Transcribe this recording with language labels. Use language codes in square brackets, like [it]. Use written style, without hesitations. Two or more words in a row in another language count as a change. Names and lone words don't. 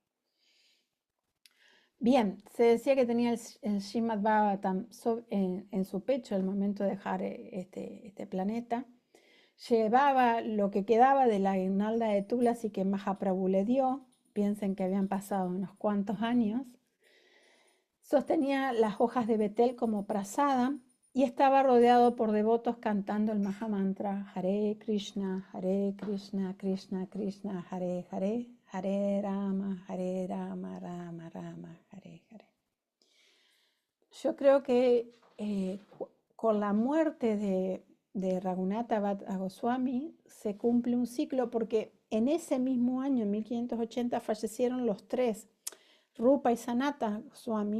[es] Bien, se decía que tenía el Srimad Bhagavatam en su pecho al momento de dejar este planeta. Llevaba lo que quedaba de la guirnalda de Tulasi que Mahaprabhu le dio. Piensen que habían pasado unos cuantos años. Sostenía las hojas de betel como prasada y estaba rodeado por devotos cantando el Mahamantra Hare Krishna, Krishna Krishna, Hare Hare, Hare Rama, Rama Rama, Hare Hare. Yo creo que con la muerte de Raghunatha Bhatta Goswami se cumple un ciclo, porque en ese mismo año, en 1580, fallecieron los tres, Rupa y Sanata Goswami.